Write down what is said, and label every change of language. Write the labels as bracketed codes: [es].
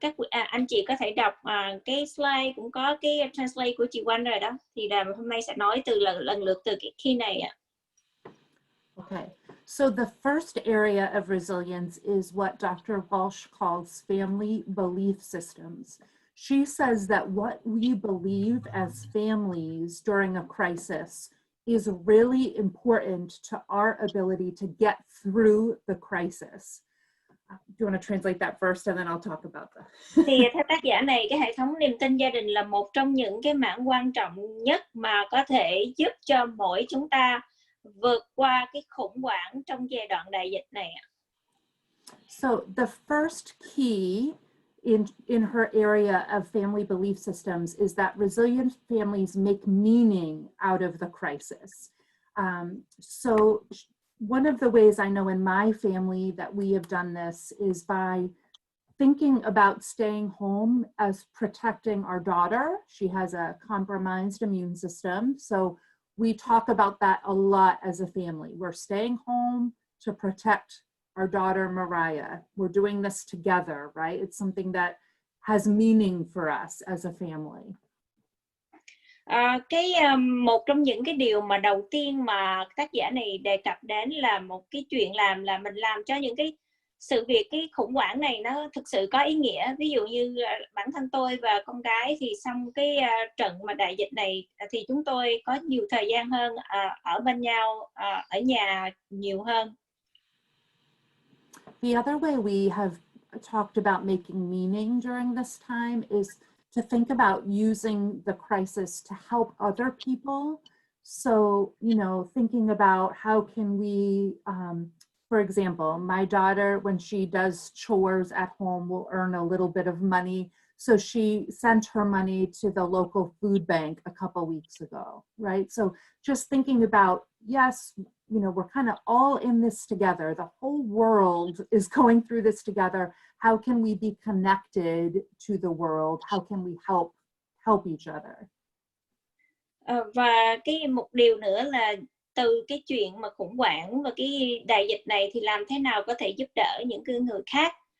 [vi] anh chị có thể đọc cái slide, cũng có cái translate của chị Oanh rồi đó, thì là hôm nay sẽ nói từ lần lượt từ cái khi này ạ. [en] Okay, so the first area of resilience is what Dr. Walsh calls family belief systems. She says that what we believe as families during a crisis is really important to our ability to get through the crisis. Do you want to translate that first and then I'll talk about that? [vi] Thì theo tác giả này, cái hệ thống niềm tin gia đình là một trong những cái mảng quan trọng nhất mà có thể giúp cho mỗi chúng ta vượt qua cái khủng hoảng trong giai đoạn đại dịch này. [en] So the first key in her area of family belief systems is that resilient families make meaning out of the crisis. So one of the ways I know in my family that we have done this is by thinking about staying home as protecting our daughter. She has a compromised immune system. So we talk about that a lot as a family. We're staying home to protect our daughter, Mariah. We're doing this together, right? It's something that has meaning for us as a family. [vi] Một trong những cái điều mà đầu tiên mà tác giả này đề cập đến là một cái chuyện là mình làm cho những cái sự việc, cái khủng hoảng này nó thực sự có ý nghĩa. Ví dụ như bản thân tôi và con gái thì xong cái trận mà đại dịch này thì chúng tôi có nhiều thời gian hơn ở bên nhau, ở nhà nhiều hơn. [en] The other way we have talked about making meaning during this time is to think about using the crisis to help other people. So, you know, thinking about how can we, for example, my daughter, when she does chores at home, will earn a little bit of money. So she sent her money to the local food bank a couple weeks ago, right? So just thinking about, yes, you know, we're kind of all in this together. The whole world is going through this together. How can we be connected to the world? How can we help each other? [vi] Và một điều nữa là từ cái chuyện mà khủng hoảng và cái đại dịch này thì làm thế nào có thể giúp đỡ những người khác.